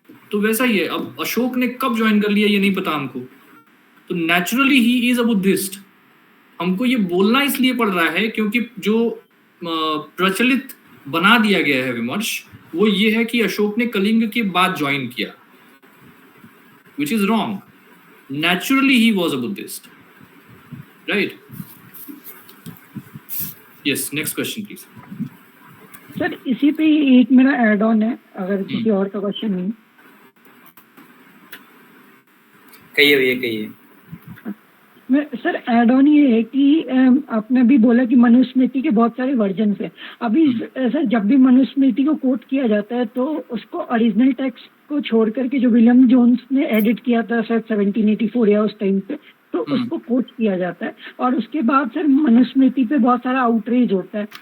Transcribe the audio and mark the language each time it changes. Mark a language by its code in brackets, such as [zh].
[hi] तो वैसा ही है, अब अशोक ने कब ज्वाइन कर लिया ये नहीं पता हमको। तो naturally [en] He is a Buddhist. [hi] हमको ये बोलना इसलिए पड़ रहा है क्योंकि जो प्रचलित बना दिया गया है विमर्श वो ये है कि अशोक ने कलिंग के बाद ज्वाइन किया, [en] which is wrong. Naturally he was a Buddhist, right? Yes, next question please. [hi] Sir इसी पे एक मेरा ऐड ऑन है, अगर किसी और का क्वेश्चन नहीं। कहिए भैया कहिए। सर एड ऑन ये है कि आपने भी बोला कि मनुस्मृति के बहुत सारे वर्जन है। अभी सर जब भी मनुस्मृति को कोट किया जाता है तो उसको ओरिजिनल टेक्स्ट को छोड़ करके जो विलियम जोन्स ने एडिट किया था सर 1784 या उस टाइम पे, तो उसको कोट किया जाता है और उसके बाद सर मनुस्मृति पे बहुत सारा आउटरीच होता है।